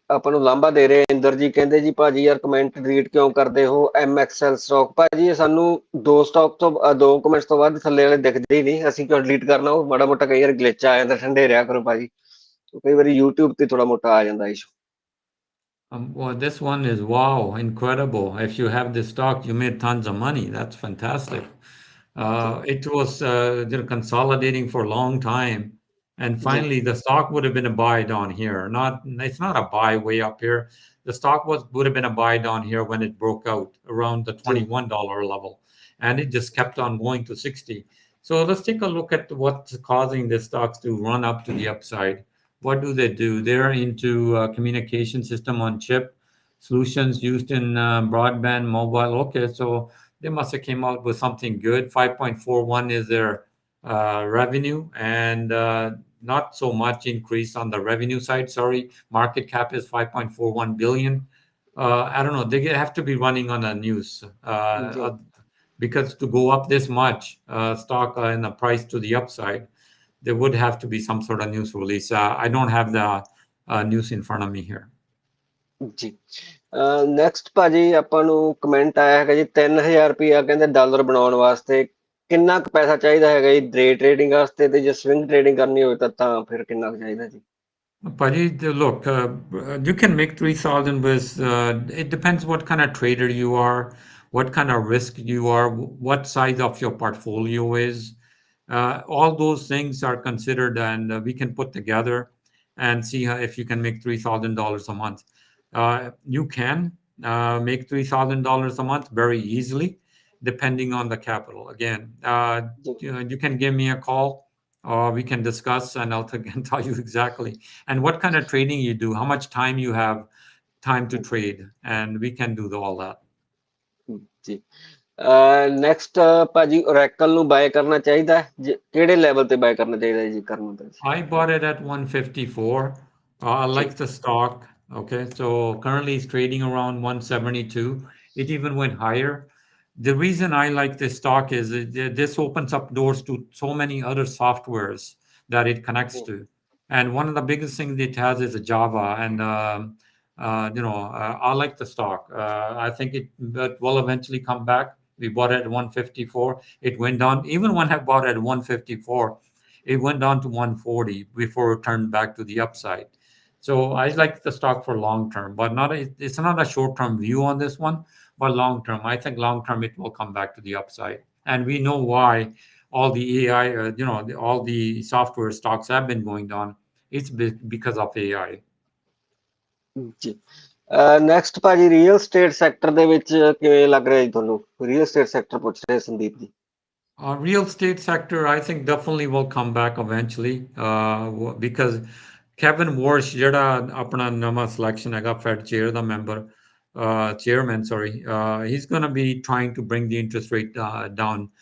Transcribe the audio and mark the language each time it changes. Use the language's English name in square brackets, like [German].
[Punjabi] ਆਪਾਂ ਨੂੰ ਲਾਂਭਾ ਦੇ ਰਹੇ ਇੰਦਰ ਜੀ, ਕਹਿੰਦੇ ਜੀ ਭਾਜੀ ਯਾਰ ਕਮੈਂਟ ਡਿਲੀਟ ਕਿਉਂ ਕਰਦੇ ਹੋ MXL ਸਟਾਕ। ਭਾਜੀ ਸਾਨੂੰ ਦੋ ਕਮੈਂਟਸ ਤੋਂ ਬਾਅਦ ਥੱਲੇ ਵਾਲੇ ਦਿਖਦੇ ਹੀ ਨਹੀਂ, ਅਸੀਂ ਕਿਉਂ ਡਿਲੀਟ ਕਰਨਾ? ਉਹ ਮਾੜਾ ਮੋਟਾ ਕਈ ਵਾਰ ਗਲਿਚ ਆ ਜਾਂਦਾ, ਠੰਡੇ ਰਿਹਾ ਕਰੋ ਭਾਜੀ, ਕਈ ਵਾਰੀ YouTube ਤੇ ਥੋੜਾ ਮੋਟਾ ਆ ਜਾਂਦਾ issue. [English] Well, this one is wow, incredible. If you have this stock, you made tons of money. That's fantastic. It was consolidating for a long time, and [Punjabi] ਜੀ [English] finally the stock would have been a buy down here. It's not a buy way up here. The stock would have been a buy down here when it broke out around the [Punjabi] ਜੀ [English] $21 level, and it just kept on going to 60. So let's take a look at what's causing the stocks to run up to the upside. What do? They're into communication system on chip solutions used in broadband mobile. Okay, so they must have came out with something good. 5.41 is their revenue, and not so much increase on the revenue side. Sorry, market cap is 5.41 billion. I don't know. They have to be running on the news [Punjabi] ਜੀ [English] because to go up this much stock in the price to the upside. there would have to be some sort of news release. I don't have the news in front of me here. [Punjabi] ਜੀ next ਭਾਜੀ ਆਪਾਂ ਨੂੰ comment ਆਇਆ ਹੈਗਾ ਜੀ 3000 ਰੁਪਇਆ ਕਹਿੰਦੇ dollar ਬਣਾਉਣ ਵਾਸਤੇ ਕਿੰਨਾ ਕੁ ਪੈਸਾ ਚਾਹੀਦਾ ਹੈਗਾ ਜੀ ਡੇ ਟ੍ਰੇਡਿੰਗ ਵਾਸਤੇ ਤੇ ਜੇ ਸਵਿੰਗ ਟ੍ਰੇਡਿੰਗ ਕਰਨੀ ਹੋਵੇ ਤਾਂ ਫਿਰ ਕਿੰਨਾ ਕੁ ਚਾਹੀਦਾ ਜੀ [English] Paji, look, you can make 3,000 with, it depends what kind of trader you are, what kind of risk you are, what size of your portfolio is. All those things are considered, and we can put together and see if you can make $3,000 a month. You can make $3,000 a month very easily, depending on the capital. Again, you can give me a call. We can discuss, and I'll can tell you exactly and what kind of trading you do, how much time you have time to trade, and we can do all that. [Punjabi] ਜੀ next ਭਾਜੀ Oracle ਨੂੰ bye ਕਰਨਾ ਚਾਹੀਦਾ ਹੈ ਕਿਹੜੇ level ਤੇ bye ਕਰਨਾ ਚਾਹੀਦਾ ਜੀ ਕਰਨਾ ਤਾਂ [English] I bought it at 154. I like the stock. Okay, so currently it's trading around 172. It even went higher. The reason I like this stock is this opens up doors to so many other softwares that it connects to. And one of the biggest things it has is a Java. And, I like the stock. I think it will eventually come back. We bought it at 154. It went down. Even when I bought it at 154, it went down to 140 before it turned back to the upside. So I like the stock for long term, but it's not a short-term view on this one. But long term, I think long term it will come back to the upside, and we know why all the AI, all the software stocks have been going down. It's because of AI. [Punjabi] ਜੀ next ਭਾਜੀ real estate sector ਦੇ ਵਿੱਚ ਕਿਵੇਂ ਲੱਗ ਰਿਹਾ ਜੀ ਤੁਹਾਨੂੰ real estate sector ਪੁੱਛ ਰਹੇ Sandeep ji [English] Real estate sector, I think definitely will come back eventually, because Kevin Warsh, [Punjabi] ਜਿਹੜਾ ਆਪਣਾ ਨਵਾਂ selection ਹੈਗਾ Fed chair ਦਾ [English] member, chairman, sorry, he's going to be trying to bring the interest rate down.